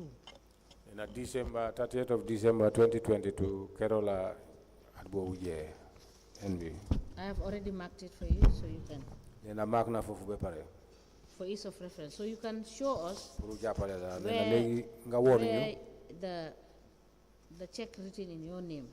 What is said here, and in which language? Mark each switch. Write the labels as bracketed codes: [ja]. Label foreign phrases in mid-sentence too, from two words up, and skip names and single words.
[wo] Nena 30th of December 2022 keroog la at boobu jee NB. [en] I have already marked it for you, so you can, [wo] Nena mark na foofu ba pare [en] for ease of reference. So you can show us [wo] pour jàppale la. Nena [en] where, [wo] léegi nga woon ñu [en] where the check written in your name.